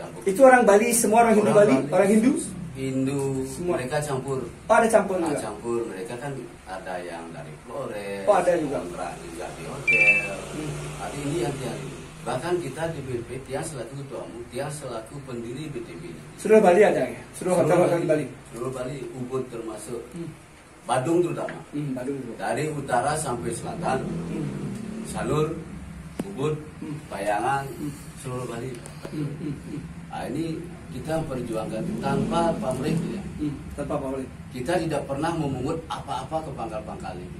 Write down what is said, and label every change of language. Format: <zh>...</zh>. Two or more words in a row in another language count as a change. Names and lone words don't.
<id>itu orang Bali, semua orang Hindu Bali, orang Hindu semua. Mereka campur. Oh, ada campur juga. Campur, mereka kan ada yang dari Flores. Oh, ada juga. Juga di hotel. Artinya ini yang bahkan kita di BP dia selaku ketuamu, dia selaku pendiri BTB. Seluruh Bali ada ya? Seluruh hotel di Bali. Seluruh Bali, Ubud termasuk. Badung terutama. Badung. Dari utara sampai selatan. Salur, Ubud, Bayangan, seluruh Bali. Nah, ini kita perjuangkan tanpa pamrih ya. Tanpa pamrih. Kita tidak pernah memungut apa-apa ke pangkal-pangkal ini.</id>